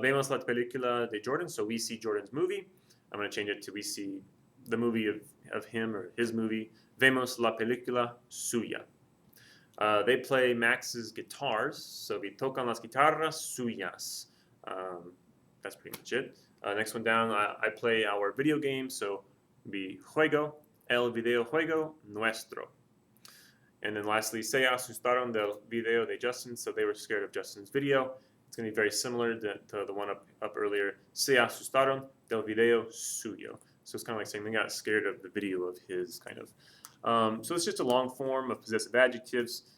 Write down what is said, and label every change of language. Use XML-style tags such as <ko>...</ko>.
<es>Vemos la película de Jordan,</es> <en>so we see Jordan's movie. I'm going to change it to we see the movie of him or his movie.</en> <es>Vemos la película suya.</es> <en>They play Max's guitars, so we</en> <es>tocan las guitarras suyas.</es> <en>That's pretty much it. Next one down, I play our video game, so we</en> <es>juego el videojuego nuestro.</es> <en>And then lastly,</en> <es>se asustaron del video de Justin,</es> <en>so they were scared of Justin's video. It's going to be very similar to the one up earlier.</en> <es>Se asustaron del video suyo.</es> <en>So it's kind of like saying they got scared of the video of his, kind of. So it's just a long form of possessive adjectives.</en>